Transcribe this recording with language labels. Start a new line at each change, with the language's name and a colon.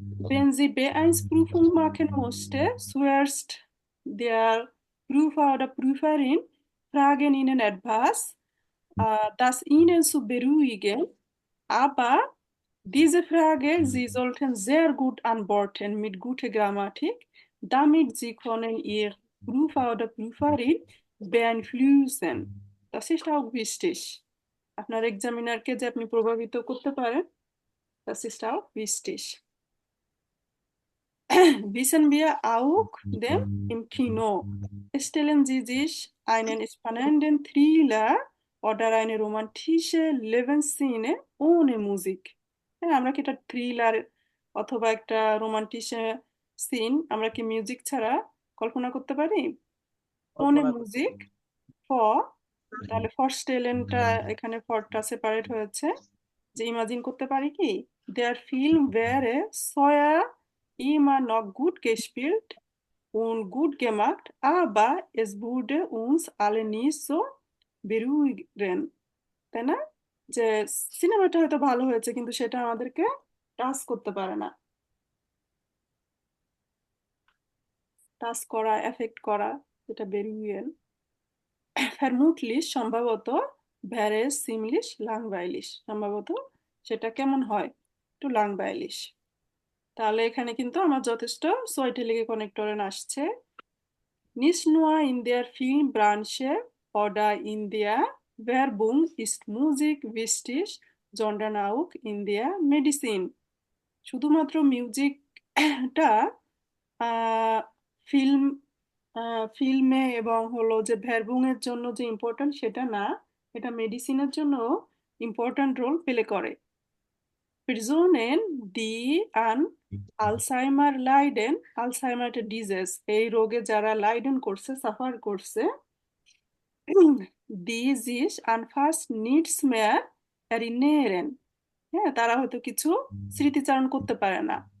German: Wenn sie Beeinflussung machen musste, zuerst der Prüfer oder Prüferin fragen ihnen etwas, das ihnen zu beruhigen, aber diese Frage, Sie sollten sehr gut antworten mit guter Grammatik, damit Sie können Ihr Prüfer oder Prüferin beeinflussen. Das ist auch wichtig.
Bangla: আপনার এক্সামিনারকে যে আপনি প্রভাবিত করতে পারেন,
German: das ist auch wichtig. Wissen wir auch, denn im Kino stellen Sie sich einen spannenden Thriller oder eine romantische Lebensszene ohne Musik.
Bangla: হ্যাঁ, আমরা কি এটা থ্রিলার অথবা একটা রোমান্টিক সিন আমরা কি মিউজিক ছাড়া কল্পনা করতে পারি?
German: ohne Musik for,
Bangla: তাহলে ফর স্টেলেনটা এখানে ফরটা সেপারেট হয়েছে, যে ইমাজিন করতে পারি কি
German: der Film wäre vorher immer noch gut gespielt und gut gemacht, aber es würde uns alle nicht so beruhigen,
Bangla: তাই না? যে সিনেমাটা হয়তো ভালো হয়েছে কিন্তু সেটা আমাদেরকে টাচ করতে পারে না, টাচ করা, এফেক্ট করা, যেটা বেরিয়েন। vermutlich সম্ভবত
German: wäre es ziemlich langweilig,
Bangla: সম্ভবত সেটা কেমন হয়, একটু langweilig। তাহলে এখানে কিন্তু আমার যথেষ্ট সোয়াইটেলিকে কনেক্টরেন আসছে।
German: Nicht nur in der Filmbranche oder in der Werbung ist Musik wichtig, sondern auch in der Medizin.
Bangla: শুধুমাত্র মিউজিকটা ফিল্ম ফিল্মে এবং হলো যে ভ্যারবুং এর জন্য যে ইম্পর্ট্যান্ট সেটা না, এটা মেডিসিনের জন্য ইম্পর্ট্যান্ট রোল প্লে করে।
German: Personen, die an Alzheimer leiden,
Bangla: আলসাইমার একটা ডিজিজ, এই রোগে যারা লাইডেন করছে, সাফার করছে,
German: die sich an fast nichts mehr erinnern,
Bangla: হ্যাঁ তারা হয়তো কিছু স্মৃতিচারণ করতে পারে না,